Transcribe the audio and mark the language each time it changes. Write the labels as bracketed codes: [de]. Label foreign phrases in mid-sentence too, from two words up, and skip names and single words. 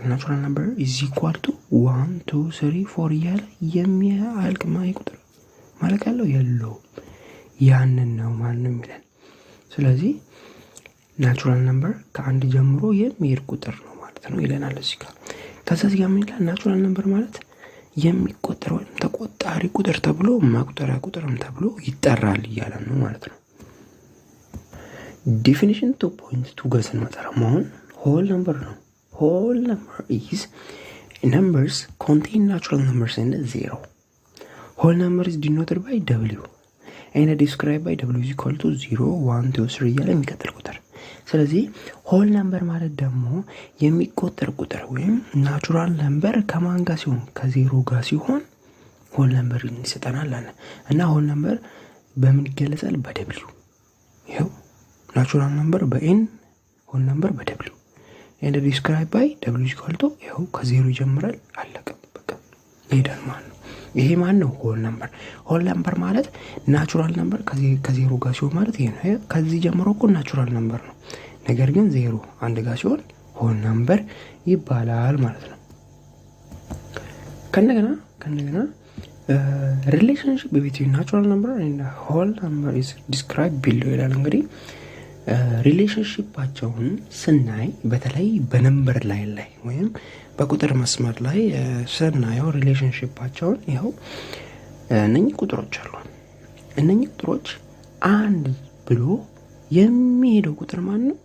[en] natural number is equal to [am] 1 2 3 4 እያለ የሚያልቅ ቁጥር ማለት ያለው የለው ያንን ነው ማለት ነው የሚለን። ስለዚህ [en] natural number [am] ከአንድ ጀምሮ የሚሄድ ቁጥር ነው ማለት ነው ይለናል እዚህ ጋር። ከዛ እዚህ ጋር ምን ይላል? [en] natural number [am] ማለት የሚቆጠር ወይም ተቆጣሪ ቁጥር ተብሎ መቁጠሪያ ቁጥርም ተብሎ ይጠራል እያለን ነው ማለት ነው። ዲፊኒሽን 2.2 ጋር ስንመጣ አሁን [en] whole number [am] ነው። [en] whole number is numbers contain natural numbers and zero. Whole number is denoted by w and described by w is equal to 0 1 2 3 [am] እያለ የሚቀጥል ቁጥር። ስለዚህ [en] whole number [am] ማለት ደግሞ የሚቆጠር ቁጥር ወይም [en] natural number [am] ከማን ጋር ሲሆን? ከዜሮ ጋር ሲሆን [en] whole number [am] ይሰጠናል አለ እና [en] whole number [am] በምን ይገለጻል? በw። ይኸው [en] natural number [am] በኤን [en] whole number [am] በw [en] and described by w is equal to [am] ይኸው ከዜሮ ይጀምራል አለቀ በቃ ይሄዳል ማለት ነው። ይሄ ማን ነው? [en] whole number። whole number [am] ማለት [en] natural number [am] ከዜሮ ጋር ሲሆን ማለት ይሄ ነው። ከዚህ ጀምሮ እኮ [en] natural number [am] ነው፣ ነገር ግን ዜሮ አንድ ጋር ሲሆን [en] whole number [am] ይባላል ማለት ነው። ከነገና ሪሌሽንሺፕ [en] between natural number and whole number is described below [am] ይላል። እንግዲህ ሪሌሽንሺፓቸውን ስናይ በተለይ በነምበር ላይ ወይም በቁጥር መስመር ላይ ስናየው ሪሌሽንሺፓቸውን ይኸው እነኚህ ቁጥሮች አሉ። እነኚህ ቁጥሮች አንድ ብሎ የሚሄደው ቁጥር ማን ነው?